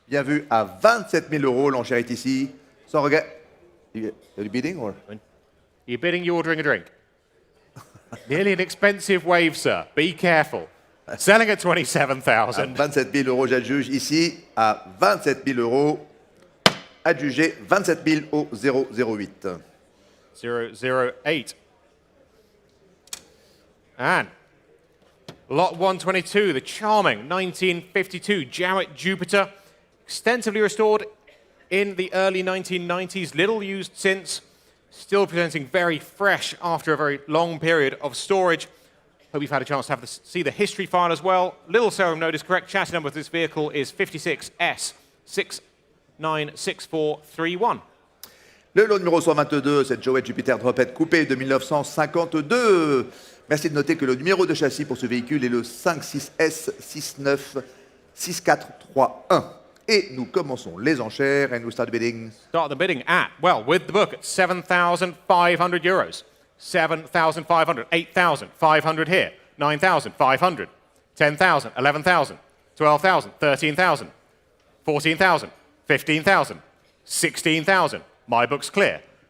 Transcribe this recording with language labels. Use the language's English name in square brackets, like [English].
[French] Bien vu, à 27 000 euros, l'enchère est ici. Sans regret. [English] You bidding or? You're bidding, you're ordering a drink. Nearly an expensive wave, sir. Be careful. Selling at 27,000. [French] 27 000 euros, j'adjuge ici. À 27 000 euros, adjugé 27 000 au 008. [English] 008. And lot 122, the charming 1952 Jowett Jupiter, extensively restored in the early 1990s, little used since, still presenting very fresh after a very long period of storage. Hope you've had a chance to see the history file as well. Little serum note is correct. Chassis number of this vehicle is 56S696431. [French] Le lot numéro 122, cette Jowett Jupiter Drophead coupé de 1952. Merci de noter que le numéro de châssis pour ce véhicule est le 56S696431. Et nous commençons les enchères [English] and we start bidding. Start the bidding at, well, with the book at 7,500 euros. 7,500, 8,500 here, 9,500, 10,000, 11,000, 12,000, 13,000, 14,000, 15,000, 16,000. My book's clear.